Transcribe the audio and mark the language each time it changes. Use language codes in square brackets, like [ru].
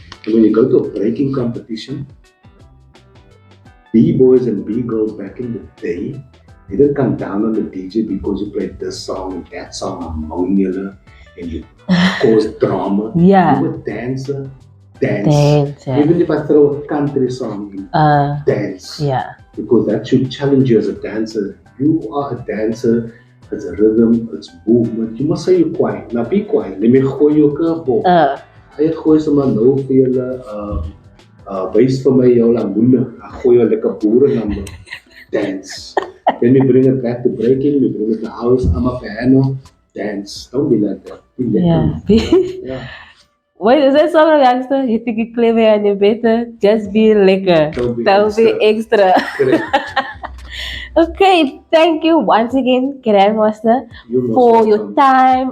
[en] And when you go to a breaking competition, B-boys and B-girls back in the day didn't come down on the DJ because you played this song and that song among you and you caused drama. Yeah. You were dancer, dance. Even if I throw a country song in, dance. Yeah. Because that should challenge you as a dancer. You are a dancer. It's a rhythm, it's movement. You must say you're quiet. Now be quiet. Let me [af] gooi jou 'n [en] curveball. [af] Hy het gooi sommer nou vir julle wys vir my jou lamoene. Ek gooi jou lekker boere number. [en] Dance. Then we bring it back to breaking, we bring it to house, amapiano, dance. Don't be like that. Be lekker. Yeah. Wait, is that song, youngster? You think you're clever and you're better? Just be lekker. Don't be extra. Okay, thank you once again, Grandmaster, for your time.